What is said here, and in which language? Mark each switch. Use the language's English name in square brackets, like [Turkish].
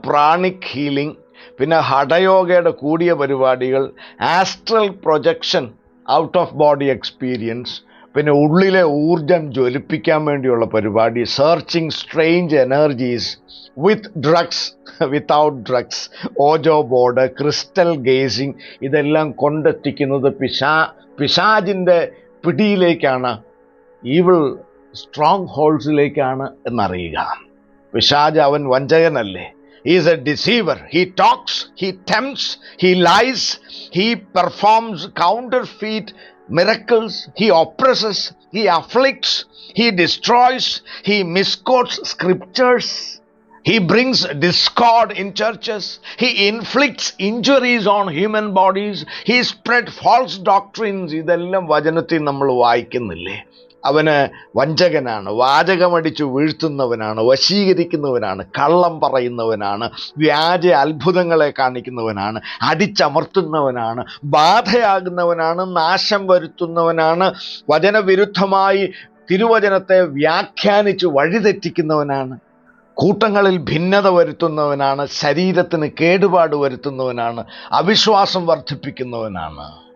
[Malayalam] Pranic healing, പിന്നെ ഹഠയോഗയുടെ കൂടിയ പരിപാടികൾ, astral projection, out of body experience, പിന്നെ ഉള്ളിലെ ഊർജം ജ്വലിപ്പിക്കാൻ വേണ്ടിയുള്ള പരിപാടി, സെർച്ചിങ് സ്ട്രേഞ്ച് എനർജീസ് വിത്ത് ഡ്രഗ്സ്, വിത്തൗട്ട് ഡ്രഗ്സ്, ഓജോ ബോർഡ്, ക്രിസ്റ്റൽ ഗേസിങ്, ഇതെല്ലാം കൊണ്ടെത്തിക്കുന്നത് പിശാചിൻ്റെ പിടിയിലേക്കാണ്, ഈവിൾ സ്ട്രോങ് ഹോൾസിലേക്കാണ് എന്നറിയുക. പിശാച് അവൻ വഞ്ചകനല്ലേ? [English] He is a deceiver. He talks, he tempts, he lies, he performs counterfeit miracles, he oppresses, he afflicts, he destroys, he misquotes scriptures, he brings discord in churches, he inflicts injuries on human bodies, he spread false doctrines. [Malayalam] ഇതെല്ലാം വചനത്തിൽ നമ്മൾ വായിക്കുന്നില്ലേ? അവന് വഞ്ചകനാണ്, വാചകമടിച്ചു വീഴ്ത്തുന്നവനാണ്, വശീകരിക്കുന്നവനാണ്, കള്ളം പറയുന്നവനാണ്, വ്യാജ അത്ഭുതങ്ങളെ കാണിക്കുന്നവനാണ്, അടിച്ചമർത്തുന്നവനാണ്, ബാധയാകുന്നവനാണ്, നാശം വരുത്തുന്നവനാണ്, വചനവിരുദ്ധമായി തിരുവചനത്തെ വ്യാഖ്യാനിച്ച് വഴിതെറ്റിക്കുന്നവനാണ്, കൂട്ടങ്ങളിൽ ഭിന്നത വരുത്തുന്നവനാണ്, ശരീരത്തിന് കേടുപാട് വരുത്തുന്നവനാണ്, അവിശ്വാസം വർദ്ധിപ്പിക്കുന്നവനാണ്.